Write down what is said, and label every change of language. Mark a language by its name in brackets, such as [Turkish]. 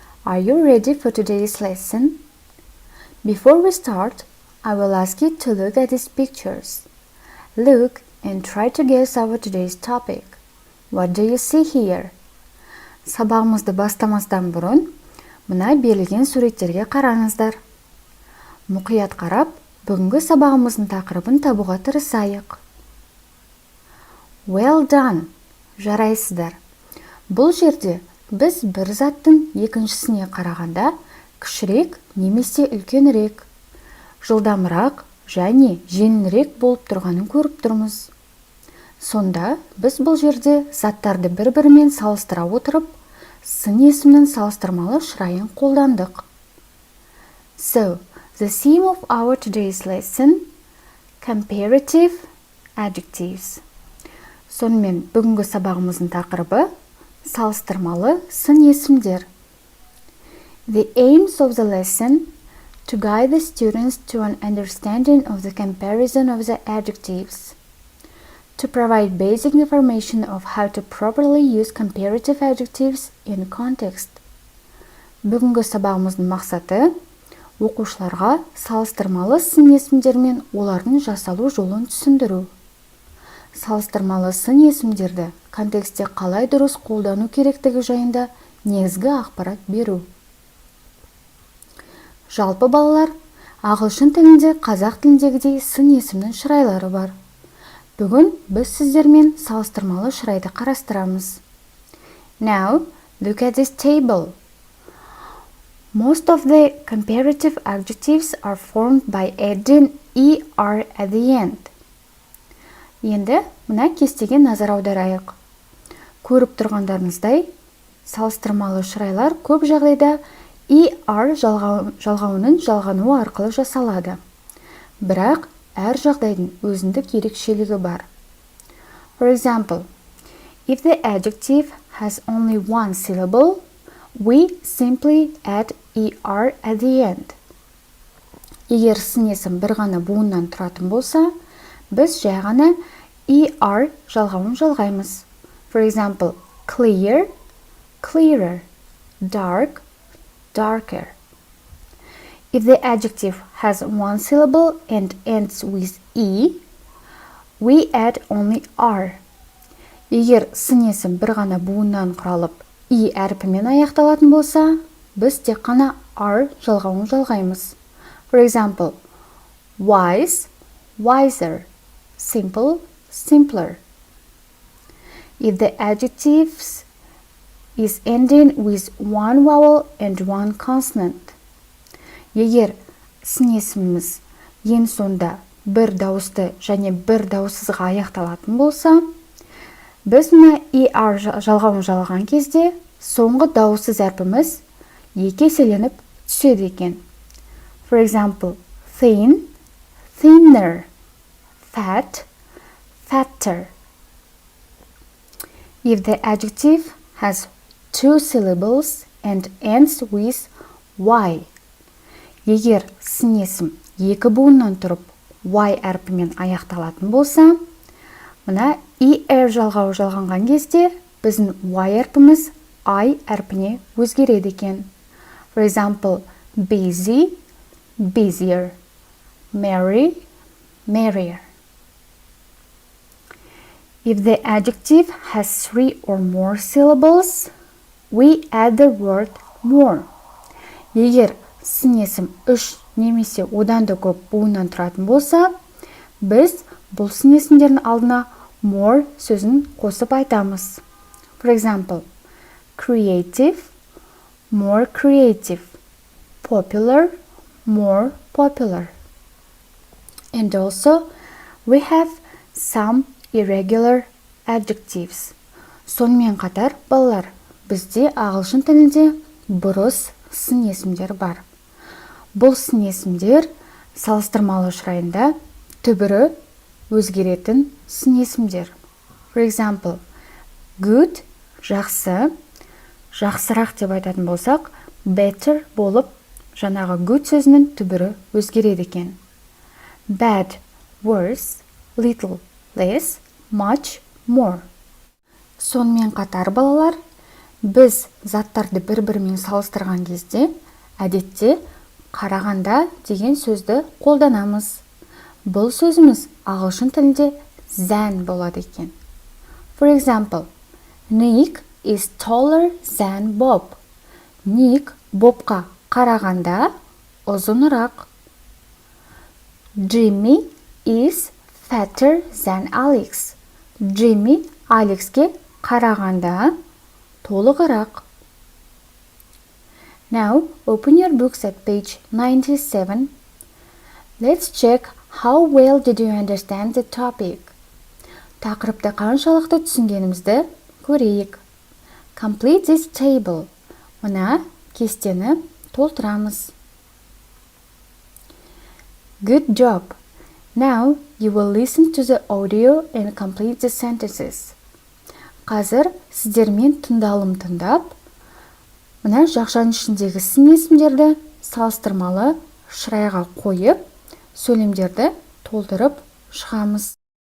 [English] Are you ready for today's lesson? Before we start, I will ask you to look at these pictures. Look and try to guess our today's topic. What do you see here? [Kazakh] Сабағымызды бастамастан бұрын, мына берілген суреттерге қараңыздар. Мұқият қарап, бүгінгі сабағымыздың тақырыбын табуға тырысайық. [English] Well done! [Kazakh] Жарайсыздар. Бұл жерде біз бір заттың екіншісіне қарағанда кішірек немесе үлкенірек, жылдамырақ және жеңілірек болып тұрғанын көріп тұрмыз. Сонда біз бұл жерде заттарды бір-бірімен салыстыра отырып, сын есімнің салыстырмалы шырайын қолдандық. [English] So, the theme of our today's lesson, Comparative Adjectives. [Kazakh] Сонымен бүгінгі сабағымыздың тақырыбы салыстырмалы сын есімдер. [English] The aims of the lesson to guide the students to an understanding of the comparison of the adjectives, to provide basic information of how to properly use comparative adjectives in context. [Kazakh] Бүгінгі сабағымыздың мақсаты оқушыларға салыстырмалы сын есімдер мен олардың жасалу жолын түсіндіру. Салыстырмалы сын есімдерді контекстте қалай дұрыс қолдану керектігі жайында негізгі ақпарат беру. Жалпы балалар, ағылшын тілінде қазақ тіліндегідей сын есімнің шырайлары бар. Бүгін біз сіздермен салыстырмалы шырайды қарастырамыз. [English] Now, look at this table. Most of the comparative adjectives are formed by adding er at the end. [Kazakh] Енді мына кестеге назар аударайық. Көріп тұрғандарыңыздай, салыстырмалы шырайлар көп жағдайда er жалғауының жалғануы арқылы жасалады. Бірақ әр жағдайдың өзіндік ерекшелігі бар. [English] For example, if the adjective has only one syllable, we simply add er at the end. [Kazakh] Егер сын есім бір ғана буыннан тұратын болса, біз жай ғана er жалғауын жалғаймыз. [English] For example, clear, clearer, dark, darker. If the adjective has one syllable and ends with we add only r. [Kazakh] Егер сын есім бір ғана буыннан құралып, әрпімен аяқталатын болса, біз тек қана r жалғауын жалғаймыз. [English] For example, wise, wiser, simple, simpler. If the adjective is ending with one vowel and one consonant. [Kazakh] Егер сын есіміміз ең сонда бір дауысты және бір дауыссызға аяқталатын болса, біз мына er жалғауын жалған кезде соңғы дауыссыз әрпіміз екі еселеніп түседі екен. [English] For example, thin, thinner, fat, fatter. If the adjective has two syllables and ends with y. [Kazakh] Егер сын есім екі буыннан тұрып y әрпімен аяқталатын болса, мына er жалғауы жалғанған кезде біздің y әрпіміз I әрпіне өзгереді екен. [English] For example, busy, busier, merry, merrier. If the adjective has three or more syllables, we add the word more. [Kazakh] Егер сын есім үш немесе одан да көп буыннан тұратын болса, біз бұл сын есімдердің алдына more сөзін қосып айтамыз. [English] For example, creative, more creative, popular, more popular. And also, we have some irregular adjectives. [Kazakh] Сонымен қатар, балалар, бізде ағылшын тілінде бұрыс сын есімдер бар. Бұл сын есімдер салыстырмалы шырайында түбірі өзгеретін сын есімдер. [English] For example, [Kazakh] good, жақсы, жақсырақ деп айтатын болсақ, better болып, жаңағы good сөзінің түбірі өзгереді екен. [English] Bad, worse, little, less, much, more. [Kazakh] Сонымен қатар балалар, біз заттарды бір-бірімен салыстырған кезде, әдетте қарағанда деген сөзді қолданамыз. Бұл сөзіміз ағылшын тілінде than болады екен. [English] For example, Nick is taller than Bob. [Kazakh] Ник Бобқа қарағанда ұзынырақ. [English] Jimmy is fatter than Alex. [Kazakh] Jimmy Алекске қарағанда толығырақ. [English] Now, open your books at page 97. Let's check how well did you understand the topic. [Kazakh] Тақырыпты қаншалықты түсінгенімізді көрейік. [English] Complete this table. [Kazakh] Мына кестені толтырамыз. [English] Good job. Now you will listen to the audio and complete the sentences. [Kazakh] Қазір сіздермен тыңдалым тыңдап, мына жақшаның ішіндегі сын есімдерді салыстырмалы шырайға қойып, сөйлемдерді толтырып шығамыз.